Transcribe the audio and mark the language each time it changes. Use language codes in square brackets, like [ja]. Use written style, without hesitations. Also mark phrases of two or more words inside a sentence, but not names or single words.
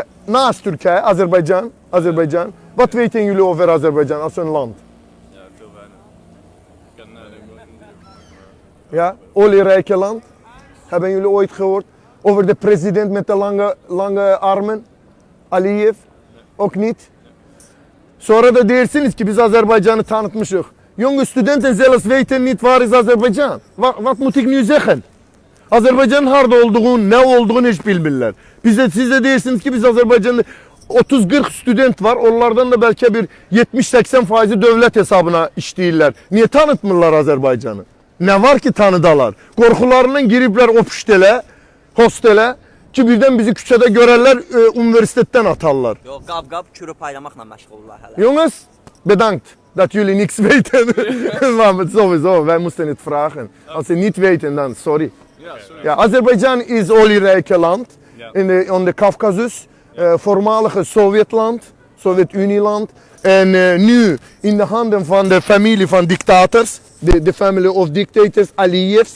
[nl] Naast Turkije, Azerbaycan. Wat weten jullie over Azerbaycan als een land? Ja, veel weinig. Ik ken Ja, olierijke land. Hebben jullie ooit gehoord? Over de president met de lange armen? Aliyev? Ook niet? [az] Sonra da dersiniz ki biz Azerbaycan'ı tanıtmışız. [nl] Jonge studenten zelfs weten niet waar is Azerbaycan. Wat moet ik nu zeggen? [az] Azerbaycan'ın harda olduğunu, ne olduğunu hiç bilmirler. Siz de dersiniz ki biz Azerbaycan'da 30-40 student var. Onlardan da belki bir 70-80 faizi devlet hesabına işleyirler. Niye tanıtmırlar Azerbaycan'ı? Ne var ki tanıdalar? Korkularından giripler o püştele, hostele ki birden bizi küçede görerler, üniversitetten atarlar. Yox, qab kürü paylamaqla məşğullar hələ. [nl] Jongens, bedankt dat jullie niks weten. Maar sowieso, wij moesten het vragen. Als ze niet weten, dan sorry. Ja, sorry. Ja, Azerbeidzjan is olierijke land Ja. in de Caucasus, voormalige Sovjetland, Sovjet-Unieland. En nu in de handen van de familie van dictators, de [en] family of dictators, [nl] Aliyevs.